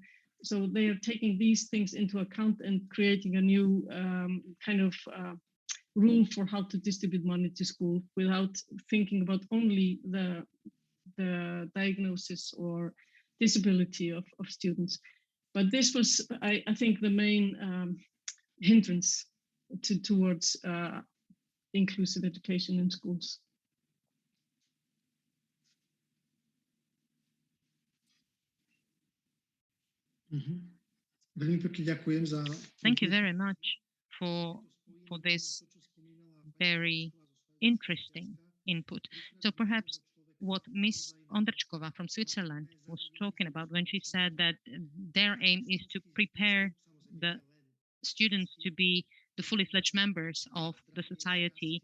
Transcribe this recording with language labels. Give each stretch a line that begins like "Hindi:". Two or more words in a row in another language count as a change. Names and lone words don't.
English: So they are taking these things into account and creating a new kind of rule for how to distribute money to school, without thinking about only the diagnosis or disability of students. But this was, I think, the main hindrance towards inclusive education in schools.
Slovak: Veľmi pekne ďakujem za...
English: Thank you very much for this very interesting input. So perhaps what Miss Ondrčková from Switzerland was talking about when she said that their aim is to prepare the students to be the fully fledged members of the society.